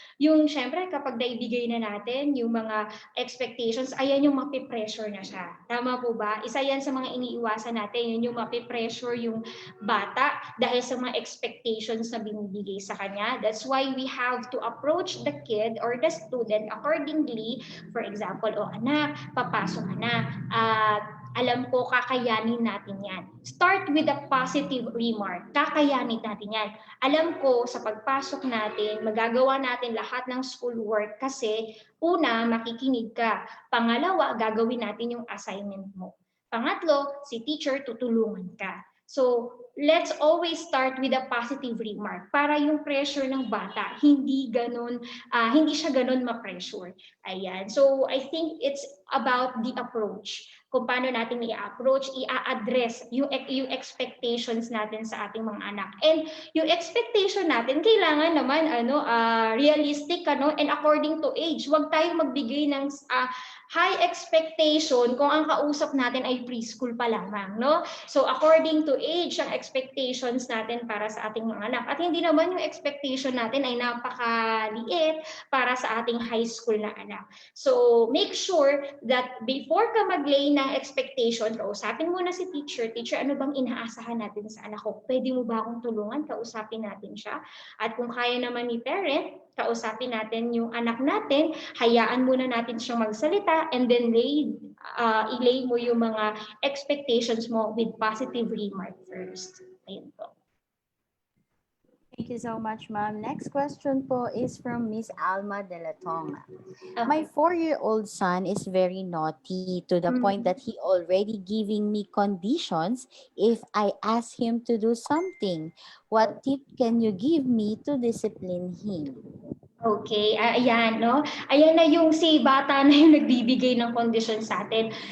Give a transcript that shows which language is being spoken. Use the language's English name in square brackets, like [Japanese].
[Filipino] Yung syempre kapag naibigay na natin yung mga expectations, ayan yung mapipressure na siya. Tama po ba? Isa yan sa mga iniiwasan natin, yun yung mapipressure yung bata dahil sa mga expectations na binibigay sa kanya. [English] That's why we have to approach the kid or the student accordingly. [Filipino] For example, anak, papasok ka na. Alam ko, kakayanin natin yan. [English] Start with a positive remark. [Filipino] Kakayanin natin yan. Alam ko, sa pagpasok natin, magagawa natin lahat ng schoolwork kasi una, makikinig ka. Pangalawa, gagawin natin yung assignment mo. Pangatlo, si teacher tutulungan ka. [English] So, let's always start with a positive remark [Filipino] para yung pressure ng bata hindi siya ganun ma-pressure. Ayan. [English] So, I think it's about the approach. [Filipino] Kung paano natin i-approach, i-address yung expectations natin sa ating mga anak. And yung expectation natin, kailangan naman realistic and [English] according to age. [Filipino] Huwag tayong magbigay ng high expectation kung ang kausap natin ay preschool pa lamang, no? [English] So according to age, [Filipino] ang expectations natin para sa ating mga anak. At hindi naman yung expectation natin ay napakaliit para sa ating high school na anak. [English] So make sure that before [Filipino] ka mag-lay ng expectation, kausapin muna si teacher. Teacher, ano bang inaasahan natin sa anak ko? Pwede mo ba akong tulungan? Kausapin natin siya. At kung kaya naman ni parent, kausapin natin yung anak natin, hayaan muna natin siyang magsalita, and then ilay mo yung mga expectations mo [English] with positive remark first. [Filipino] Ayun po. [English] Thank you so much, ma'am. Next question po is from Miss Alma de la Tonga. Okay. My 4-year-old son is very naughty to the point that he already giving me conditions if I ask him to do something. What tip can you give me to discipline him? [Filipino] Okay, ayan, no? Ayan na yung si bata na yung nagbibigay ng kondisyon sa atin.